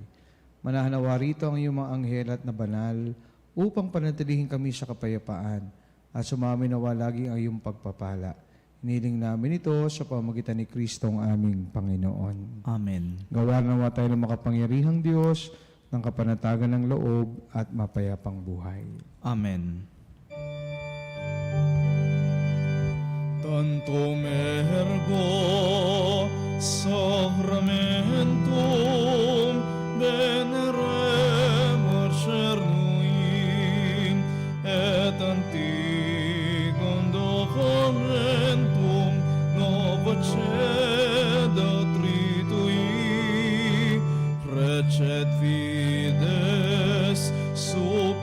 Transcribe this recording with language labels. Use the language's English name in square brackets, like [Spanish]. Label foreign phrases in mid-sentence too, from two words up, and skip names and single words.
[Filipino] Manahanawa rito ang iyong mga anghel at na banal upang panatilihin kami sa kapayapaan at sumamin nawa lagi ang iyong pagpapala. Hiniling namin ito sa pamamagitan ni Kristong aming Panginoon. Amen. Gawa nawa tayo ng makapangyarihang Diyos ng kapanatagan ng loob at mapayapang buhay. Amen. [Latin] Tantum ergo sacramentum veneremur cernuim et antiquam documentum novacedat ritui precet fides sua